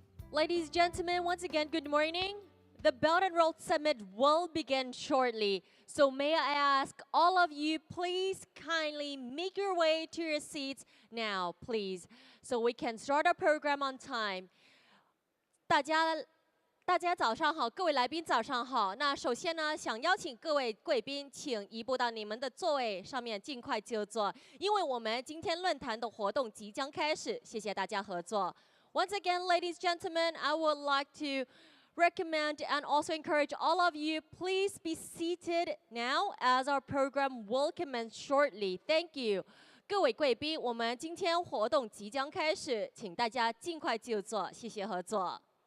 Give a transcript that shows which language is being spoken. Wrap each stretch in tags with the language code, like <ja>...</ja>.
<en>Ladies and gentlemen, once again, good morning. The Belt and Road Summit will begin shortly. So may I ask all of you, please kindly make your way to your seats now, please, so we can start our program on time.</en> <zh>大家早上好，各位来宾早上好。那首先呢，想邀请各位贵宾，请移步到你们的座位上面，尽快就座，因为我们今天论坛的活动即将开始。谢谢大家合作。</zh> <en>Once again, ladies and gentlemen, I would like to recommend and also encourage all of you, please be seated now as our program will commence shortly. Thank you.</en> <zh>各位贵宾，我们今天活动即将开始，请大家尽快就座，谢谢合作。</zh>